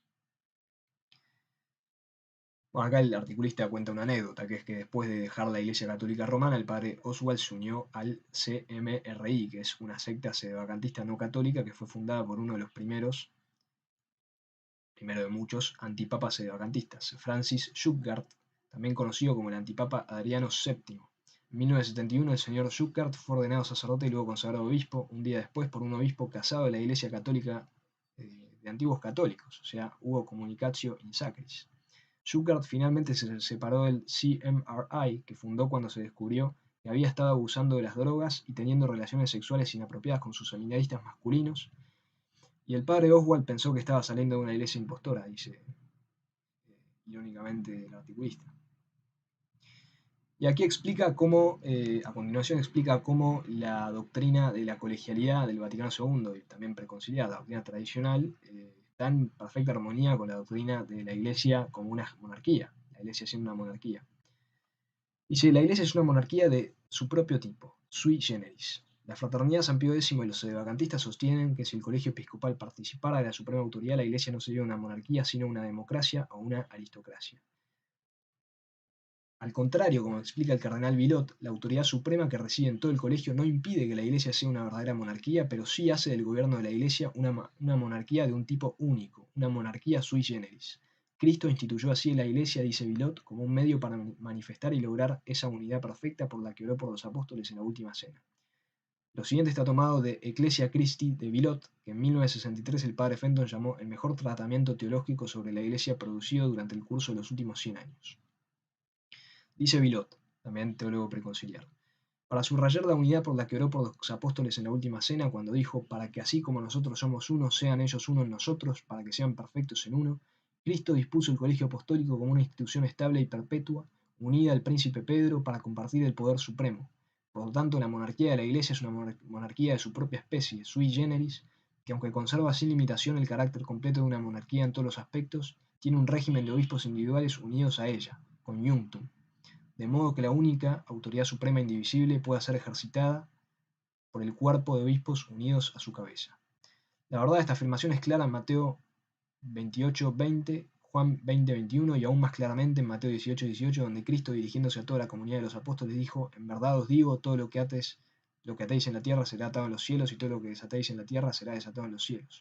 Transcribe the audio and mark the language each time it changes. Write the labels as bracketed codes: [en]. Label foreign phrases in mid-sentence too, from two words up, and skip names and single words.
[es] Bueno, acá el articulista cuenta una anécdota, que es que después de dejar la Iglesia Católica Romana, el padre Oswald se unió al CMRI, que es una secta sedevacantista no católica que fue fundada por uno de los primero de muchos antipapas sedevacantistas, Francis Schuckardt, también conocido como el antipapa Adriano VII. En 1971 el señor Schuckardt fue ordenado sacerdote y luego consagrado obispo, un día después por un obispo casado de la Iglesia Católica de antiguos católicos, o sea, hubo [la] comunicatio in sacris. [es] Schuckardt finalmente se separó del CMRI, que fundó cuando se descubrió que había estado abusando de las drogas y teniendo relaciones sexuales inapropiadas con sus seminaristas masculinos, y el padre Oswald pensó que estaba saliendo de una iglesia impostora, dice irónicamente el articulista. Y aquí explica cómo, a continuación explica cómo la doctrina de la colegialidad del Vaticano II, y también preconciliar, la doctrina tradicional, está en perfecta armonía con la doctrina de la Iglesia como una monarquía, la Iglesia siendo una monarquía. Dice, la Iglesia es una monarquía de su propio tipo, [la] sui generis. [es] La Fraternidad San Pío X y los sedevacantistas sostienen que si el colegio episcopal participara de la suprema autoridad, la Iglesia no sería una monarquía, sino una democracia o una aristocracia. Al contrario, como explica el cardenal Villot, la autoridad suprema que reside en todo el colegio no impide que la Iglesia sea una verdadera monarquía, pero sí hace del gobierno de la Iglesia una monarquía de un tipo único, una monarquía [la] sui generis. [es] Cristo instituyó así la Iglesia, dice Villot, como un medio para manifestar y lograr esa unidad perfecta por la que oró por los apóstoles en la última cena. Lo siguiente está tomado de Ecclesia Christi de Villot, que en 1963 el padre Fenton llamó el mejor tratamiento teológico sobre la Iglesia producido durante el curso de los últimos 100 años. Dice Villot, también teólogo preconciliar, para subrayar la unidad por la que oró por los apóstoles en la última cena, cuando dijo, para que así como nosotros somos uno, sean ellos uno en nosotros, para que sean perfectos en uno, Cristo dispuso el colegio apostólico como una institución estable y perpetua, unida al príncipe Pedro para compartir el poder supremo. Por lo tanto, la monarquía de la Iglesia es una monarquía de su propia especie, [la] sui generis, [es] que aunque conserva sin limitación el carácter completo de una monarquía en todos los aspectos, tiene un régimen de obispos individuales unidos a ella, conjunctum, de modo que la única autoridad suprema indivisible pueda ser ejercitada por el cuerpo de obispos unidos a su cabeza. La verdad de esta afirmación es clara en Mateo 28:20, Juan 20:21 y aún más claramente en Mateo 18:18, donde Cristo, dirigiéndose a toda la comunidad de los apóstoles, dijo, en verdad os digo, todo lo que atéis en la tierra será atado en los cielos y todo lo que desatéis en la tierra será desatado en los cielos.